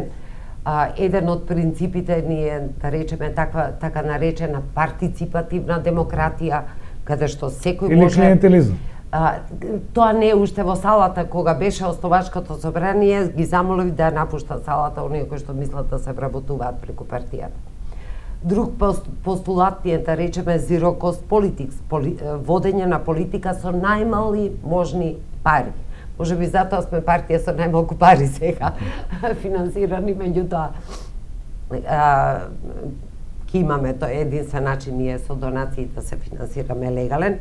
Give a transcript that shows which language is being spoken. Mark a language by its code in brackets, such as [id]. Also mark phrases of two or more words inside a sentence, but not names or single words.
[mk] Еден од принципите ни е, да речеме, така наречена партиципативна демократија, каде што секој може... Или клиентелизм. Тоа не е уште во салата, кога беше Основачкото собрание, ги замолив да ја напушта салата оние кои што мислат да се вработуваат преку партијата. Друг постулат е, да речеме, [en] zero cost politics, [mk] водење на политика со најмали можни пари. Може би затоа сме партија со најмалку пари сега финансирани, меѓутоа ќе имаме тоа единствен начин ние со донации да се финансираме легален.